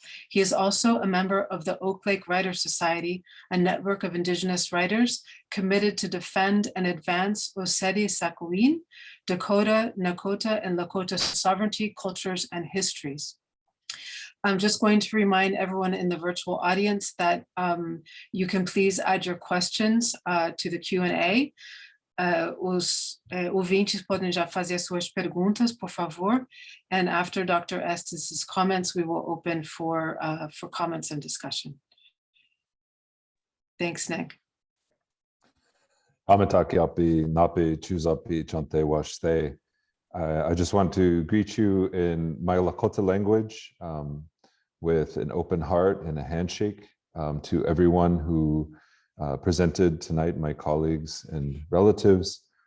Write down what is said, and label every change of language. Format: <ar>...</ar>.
<en>He is also a member of the Oak Lake Writers Society, a network of indigenous writers committed to defend and advance Oseti Sakowin, Dakota, Nakota, and Lakota sovereignty, cultures, and histories. I'm just going to remind everyone in the virtual audience that you can please add your questions to the Q&A.</en> <pt>Os ouvintes podem já fazer suas perguntas, por favor.</pt> <en>And after Dr. Estes' comments, we will open for comments and discussion. Thanks, Nick.</en> <lkt>Amataki api napi chuzapi chante washte.</lkt> <en>I just want to greet you in my Lakota language with an open heart and a handshake to everyone who presented tonight, my colleagues and relatives.</en>